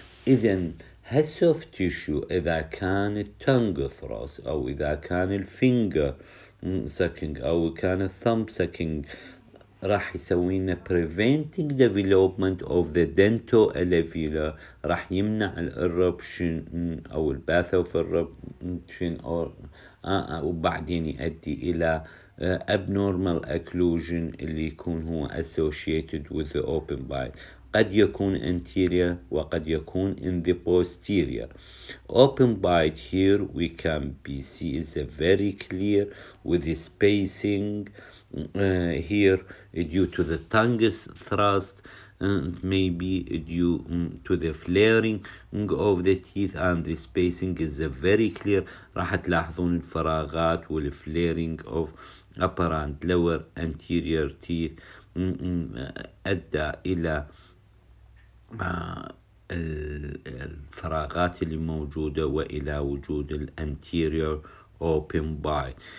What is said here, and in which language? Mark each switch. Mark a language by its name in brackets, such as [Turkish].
[Arabic] إذن هالسوفت تيشو إذا كان التونج ثراس أو إذا كان الفينجر سكينج أو كان الثumb سكينج راح يسوي لنا [English] preventing development of the dentoalveolar، [Arabic] راح يمنع الإربشن أو الباث اوف إربشن وبعدين يؤدي إلى [English] abnormal occlusion [Arabic] اللي يكون هو [English] associated with the open bite. [Arabic] قد يكون anterior وقد يكون [English] in the posterior. Open bite here we can be see is very clear with the spacing here due to the tongue's thrust, maybe due to the flaring of the teeth, and the spacing is very clear. [Arabic] راح تلاحظون الفراغات والفليرنج [English] of upper and lower anterior teeth [Arabic] أدى إلى الفراغات اللي موجودة وإلى وجود الانتيريور [English] open bite.